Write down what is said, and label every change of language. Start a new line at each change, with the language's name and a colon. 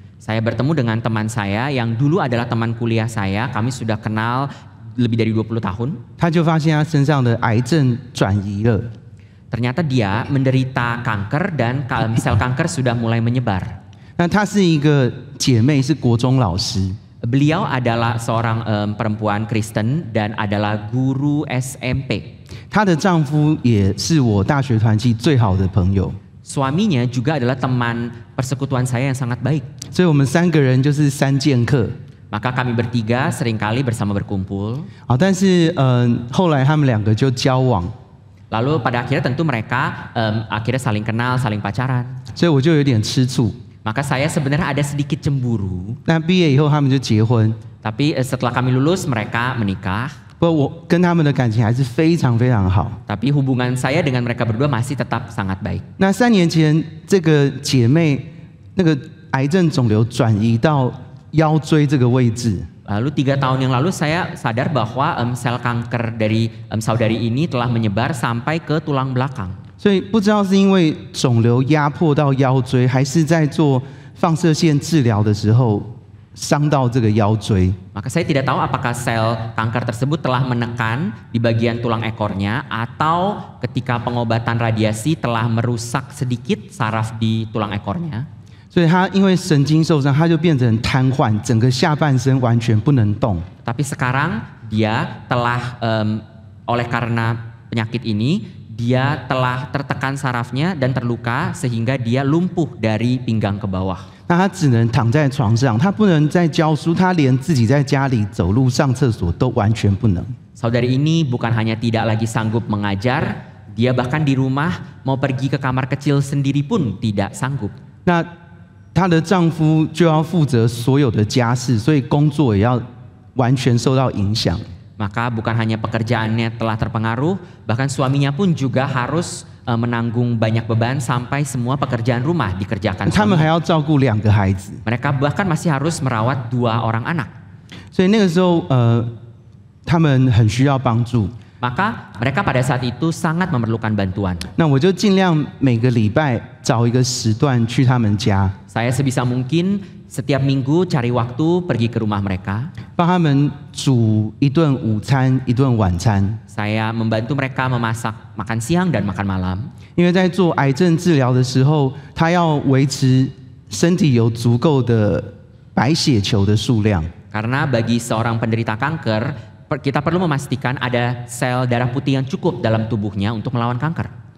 Indonesian: saya bertemu dengan teman saya yang dulu adalah teman kuliah saya. Kami sudah kenal lebih dari 20 tahun.
Chinese: 他就发现他身上的癌症转移了。
Indonesian: Ternyata dia menderita kanker dan sel kanker sudah mulai menyebar.
Chinese: 那她是一个姐妹，是国中老师。
Indonesian: Beliau adalah seorang perempuan Kristen dan adalah guru SMP.
Chinese: 她的丈夫也是我大学团契最好的朋友，
Indonesian: Suaminya juga adalah teman persekutuan saya yang sangat baik.
Chinese: 所以我们3个人就是3剑客。
Indonesian: Maka kami bertiga seringkali bersama berkumpul.
Chinese: 但是后来他们2个就交往，
Indonesian: Lalu pada akhirnya tentu mereka akhirnya saling kenal, saling pacaran.
Chinese: 所以我就有点吃醋。
Indonesian: Maka saya sebenarnya ada sedikit cemburu.
Chinese: 那毕业以后他们就结婚，
Indonesian: Tapi setelah kami lulus mereka menikah.
Chinese: 不过我跟他们的感情还是非常非常好。
Indonesian: Tapi hubungan saya dengan mereka berdua masih tetap sangat baik.
Chinese: 那3年前，这个姐妹那个癌症肿瘤转移到腰椎这个位置，
Indonesian: Lalu 3 tahun yang lalu saya sadar bahwa sel kanker dari saudari ini telah menyebar sampai ke tulang belakang.
Chinese: 所以不知道是因为肿瘤压迫到腰椎，还是在做放射线治疗的时候伤到这个腰椎。
Indonesian: Maka saya tidak tahu apakah sel kanker tersebut telah menekan di bagian tulang ekornya atau ketika pengobatan radiasi telah merusak sedikit saraf di tulang ekornya.
Chinese: 所以他因为神经受伤，他就变成瘫痪，整个下半身完全不能动。
Indonesian: Tapi sekarang dia telah oleh karena penyakit ini dia telah tertekan sarafnya dan terluka sehingga dia lumpuh dari pinggang ke bawah.
Chinese: 那他只能躺在床上，他不能再教书，他连自己在家里走路、上厕所都完全不能。
Indonesian: Saudari ini bukan hanya tidak lagi sanggup mengajar, dia bahkan di rumah mau pergi ke kamar kecil sendiri pun tidak sanggup.
Chinese: 那她的丈夫就要负责所有的家事，所以工作也要完全受到影响。
Indonesian: Maka bukan hanya pekerjaannya telah terpengaruh, bahkan suaminya pun juga harus menanggung banyak beban sampai semua pekerjaan rumah dikerjakan
Chinese: 他们
Indonesian: suami.
Chinese: 还要照顾2个孩子，
Indonesian: Mereka bahkan masih harus merawat 2 orang anak.
Chinese: 所以那个时候他们很需要帮助。
Indonesian: Maka mereka pada saat itu sangat memerlukan bantuan.
Chinese: 那我就尽量每个礼拜找一个时段去他们家，
Indonesian: Saya sebisa mungkin setiap minggu cari waktu pergi ke rumah mereka.
Chinese: 帮他们煮一顿午餐、一顿晚餐。
Indonesian: Saya membantu mereka memasak makan siang dan makan malam.
Chinese: 因为在做癌症治疗的时候，他要维持身体有足够的白血球的数量。
Indonesian: Karena bagi seorang penderita kanker, kita perlu memastikan ada sel darah putih yang cukup dalam tubuhnya untuk melawan kanker.